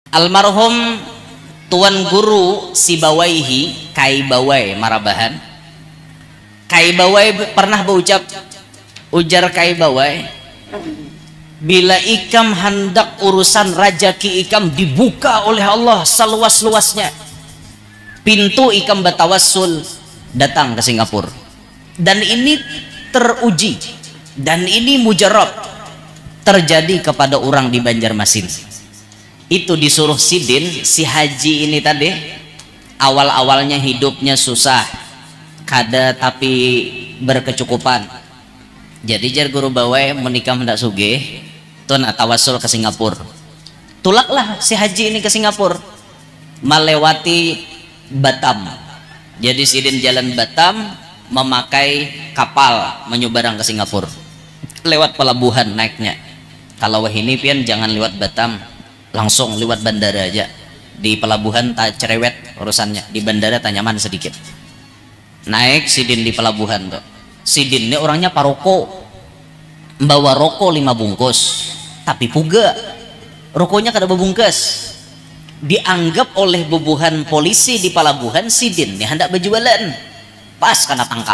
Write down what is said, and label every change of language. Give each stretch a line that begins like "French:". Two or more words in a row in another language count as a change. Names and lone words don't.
Banjar: Almarhum Tuan Guru Sibawaihi Kai Bawai Marabahan. Kai Bawai pernah berucap, ujar Kai Bawai, bila ikam hendak urusan rajaki ikam dibuka oleh Allah seluas-luasnya, pintu ikam bertawassul datang ke Singapura.
Indonesian: Dan ini teruji dan ini mujarab terjadi kepada orang di Banjarmasin.
Banjar: Itu disuruh Sidin, si haji ini tadi awal-awalnya hidupnya susah kada tapi berkecukupan. Jadi jar Guru Bawai menikah hendak sugih tun tawasul ke Singapura. Tulaklah si haji ini ke Singapura melewati Batam. Jadi Sidin jalan Batam memakai kapal menyeberang ke Singapura lewat pelabuhan naiknya. Kalau ini pian jangan lewat Batam, langsung lewat bandara aja. Di pelabuhan tak cerewet urusannya, di bandara tak nyaman sedikit. Naik Sidin di pelabuhan tuh. Sidin ini orangnya paroko, bawa rokok 5 bungkus, tapi puga rokoknya kada bebungkus. Dianggap oleh bubuhan polisi di pelabuhan Sidin ini hendak berjualan, pas kena tangkap.